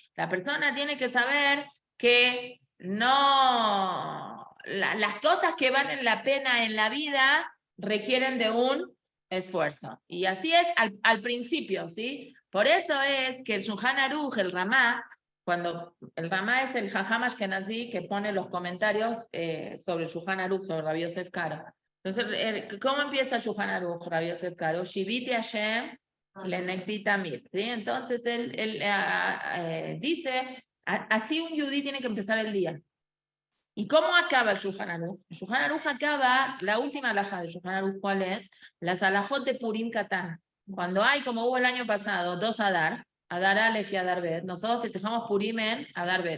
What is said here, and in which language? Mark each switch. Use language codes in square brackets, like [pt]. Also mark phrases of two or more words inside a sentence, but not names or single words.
[es] La persona tiene que saber que las cosas que valen la pena en la vida requieren de un esfuerzo. Y así es al principio, ¿sí? Por eso es que el Shulchan Aruch, el Ramá, cuando el Ramá es el [he] Jajam Ashkenazi [es] que pone los comentarios sobre el Shulchan Aruch, sobre Rabbi Yosef Karo. Entonces, ¿cómo empieza el Shulchan Aruch, Rabbi Yosef Karo? [he] Shiviti Hashem lenekti tamid, [es] ¿sí? Entonces, él dice, así un yudí tiene que empezar el día. ¿Y cómo acaba el Shulchan Aruch? El Shulchan Aruch acaba, la última alajá del Shulchan Aruch, ¿cuál es? Las alajot de Purim Katán. Cuando hay, como hubo el año pasado, 2 Adar Aleph y Adar Bet, nosotros festejamos Purim en Adar Bet.